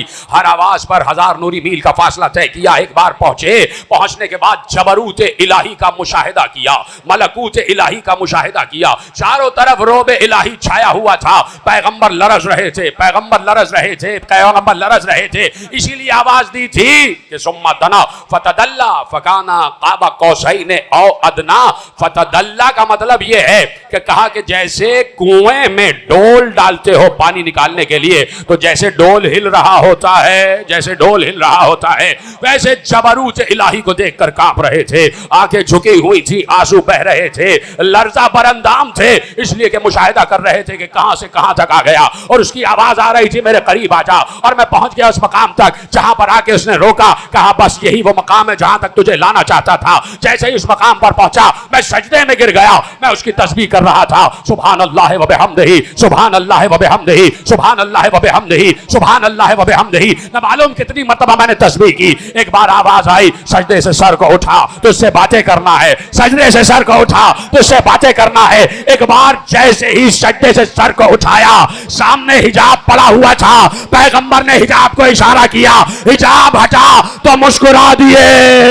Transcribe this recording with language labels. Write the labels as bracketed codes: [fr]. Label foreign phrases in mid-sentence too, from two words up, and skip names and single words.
[hi] हर आवाज पर 1000 नूरी मील का फासला तय किया। एक बार पहुंचे, पहुंचने के बाद जबरूत इलाही का मुशाहिदा किया, मलकूत इलाही का मुशाहिदा किया। चारों तरफ रोब इलाही छाया हुआ था। पैगंबर लरज रहे थे, पैगंबर लरज रहे थे, पैगंबर लरज रहे थे। इसीलिए आवाज दी थी कि [ar] ثم دنا فتدلى فكان قاب قوسين أو أدنى. [hi] फतदल्ला का मतलब यह है कि कहा कि जैसे कुएं में डोल डालते हो पानी निकालने के लिए, तो जैसे डोल हिल रहा होता है, जैसे डोल हिल रहा होता है, वैसे जबरूत इलाही को देखकर कांप रहे थे। आंखें झुकी हुई थी, आंसू बह रहे थे, लर्जा बरंदाम थे, इसलिए कि मुशाहिदा कर रहे थे कि कहां से कहां तक आ गया। और उसकी आवाज आ रही थी मेरे करीब आ जा। और मैं पहुंच गया उस मकाम तक जहां पर आके उसने रोका, कहा बस यही वो मकाम है जहां तक तुझे लाना चाहता था। जैसे ही उस मकाम पर पहुंचा, मैं सजदे में गिर गया। मैं उसकी तस्बीह कर रहा था, [ar] سبحان الله وبحمده، سبحان الله وبحمده، سبحان الله وبحمده، سبحان الله وبحمده. [hi] न मालूम कितनी मर्तबा मैंने तस्बीह की। एक बार आवाज आई, सजदे से सर को उठा तो उससे बातें करना है, सजदे से सर को उठा तो उससे बातें करना है। एक बार जैसे ही सजदे से सर को उठाया, सामने हिजाब पड़ा हुआ था, पैगंबर ने हिजाब को इशारा किया, हिजाब हटा तो मुस्कुरा दिए।